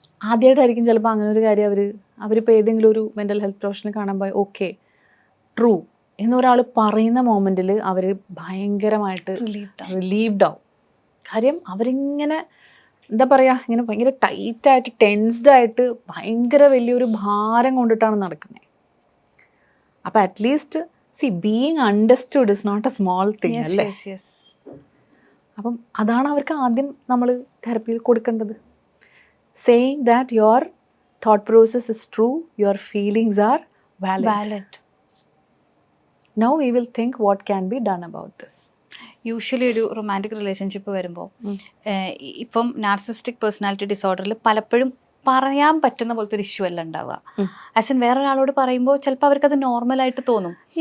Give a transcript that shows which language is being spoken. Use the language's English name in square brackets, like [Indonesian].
[Malayalam] ആദ്യമായിട്ടായിരിക്കും ചിലപ്പോൾ അങ്ങനെ ഒരു കാര്യം അവരിപ്പോൾ ഏതെങ്കിലും ഒരു മെൻ്റൽ ഹെൽത്ത് പ്രൊഫഷണൽ കാണുമ്പോൾ ഓക്കെ ട്രൂ എന്നൊരാൾ പറയുന്ന മൊമെൻറ്റിൽ അവർ ഭയങ്കരമായിട്ട് റിലീവ്ഡ് ആവും. കാര്യം അവരിങ്ങനെ എന്താ പറയുക, ഇങ്ങനെ ഭയങ്കര ടൈറ്റായിട്ട് ടെൻസ്ഡായിട്ട് ഭയങ്കര വലിയൊരു ഭാരം കൊണ്ടിട്ടാണ് നടക്കുന്നത്. അപ്പോൾ at least [English] being understood is not a small thing. Yes. [Malayalam] അപ്പം അതാണ് അവർക്ക് ആദ്യം നമ്മൾ തെറപ്പിയിൽ കൊടുക്കേണ്ടത്. [English] Saying that your thought process is true, your feelings are valid. Now we will think what can be done about this. [Malayalam] Usually ഒരു romantic relationship വരുമ്പോൾ ഇപ്പം narcissistic personality ഡിസോർഡറിൽ പലപ്പോഴും പറയാൻ പറ്റുന്ന പോലത്തെ ഒരു ഇഷ്യൂ അല്ല ഉണ്ടാവുക. ആസ് ഇൻ വേറൊരാളോട് പറയുമ്പോൾ ചിലപ്പോൾ അവർക്കത് നോർമലായിട്ട് തോന്നും.